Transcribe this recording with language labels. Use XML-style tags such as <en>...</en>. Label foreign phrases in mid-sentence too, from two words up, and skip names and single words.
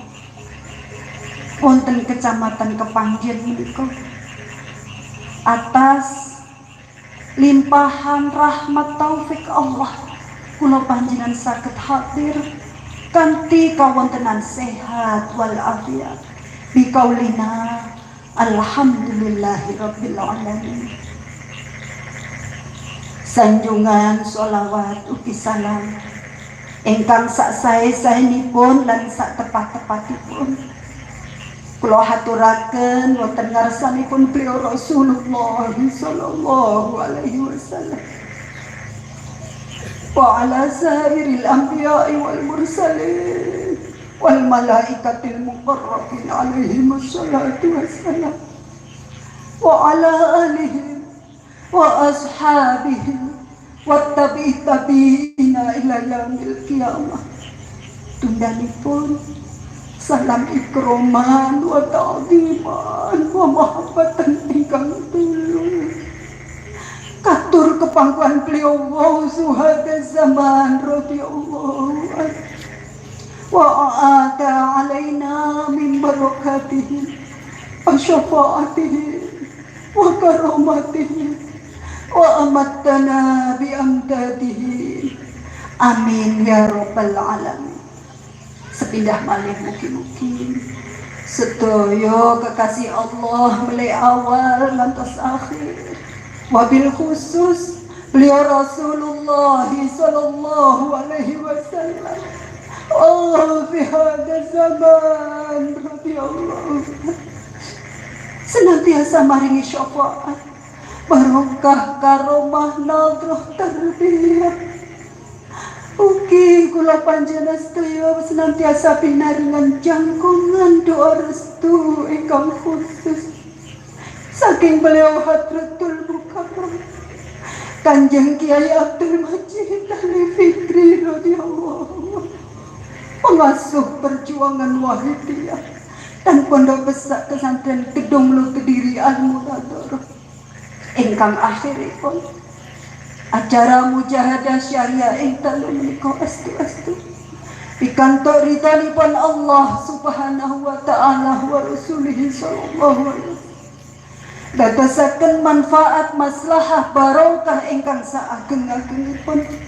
<jv>wonten Kecamatan Kepanjen menika atas limpahan rahmat taufik Allah kula panjenengan saged hadir kanthi kawontenan sehat wal afiat</jv> <ar>بقولنا الحمد لله رب العالمين.</ar> <jv>Sanjungan sholawat ugi salam ingkang sak sae-saenipun lan sak tepat-tepatipun kula haturaken wonten ngarsanipun beliau Rasulullah</jv> <ar>صلى الله عليه وسلم وعلى سائر الأنبياء والمرسلين والملائكة المقربين عليه الصلاة والسلام. وعلى آلهم وأصحابهم وال التابعين إلى يوم القيامة.</ar> <jv>Tungdanipun salam</jv> <ar>إكراما وتعظيما ومحبة</ar> <jv>ingkang tulung katur kepangkuan beliau suhada zaman</jv> <ar>رضي الله عنه وأعاد علينا من بركاته وشفاعته وكراماته وأمدنا بأمداده آمين يا رب العالمين.</ar> <jv>Sepindah malih mugi-mugi sedaya kekasih Allah mulai awal ngantos akhir,</jv> <ar>وبالخصوص</ar> <jv>beliau Rasulullah</jv> <ar>صلى الله عليه وسلم في هذا الزمان رضي الله</ar> <jv>senantiasa maringi syafaat barokah karomah nadrah tarbiyah. Ugi kula panjenengan sedaya senantiasa pinaringan jangkungan doa restu ingkang khusus saking beliau Hadratul Mukarram Kanjeng Kiai Abdul Majid Ali Fikri radhiyallahu pengasuh perjuangan Wahidiyah dan Pondok Pesantren Gedung Lu Kediri Al-Munadharah ingkang akhiripun acara mujahadah syariah ing dalu menika astu-astu pikantuk ridhanipun Allah</jv> <ar>سبحانه وتعالى ورسوله صلى الله عليه وسلم</ar> <jv>dadosaken manfaat maslahah barokah ingkang saageng-agengipun</jv>